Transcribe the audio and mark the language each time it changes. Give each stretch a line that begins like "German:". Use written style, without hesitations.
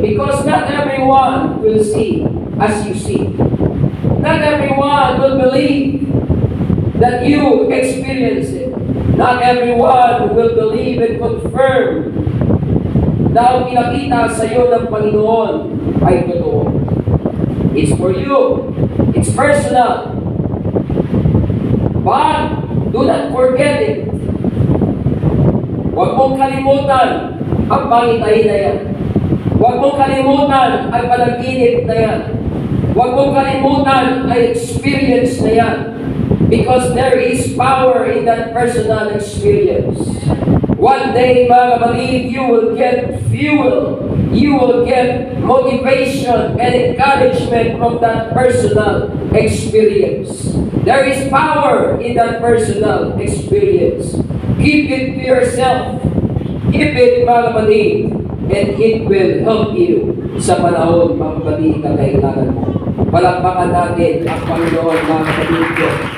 English: Because not everyone will see as you see. Not everyone will believe that you experience it. Not everyone will believe and confirm
Filipino: na ang pinakita sa iyo ng Panginoon ay totoo.
English: It's for you. It's personal. But do not forget it.
Filipino: Huwag mong kalimutan ang pangitain na yan. Huwag mong kalimutan ang panaginip na yan. Huwag mong kalimutan ang experience na yan.
English: Because there is power in that personal experience. One day,
Filipino: mga kapatid,
English: you will get fuel. You will get motivation and encouragement from that personal experience. There is power in that personal experience. Keep it to yourself. Keep it,
Filipino: mga kapatid,
English: and it will help you
Filipino: sa panahon, mga kapatid, na kailangan mo. Palakpakan natin ang Panginoon, mga kapatid ko.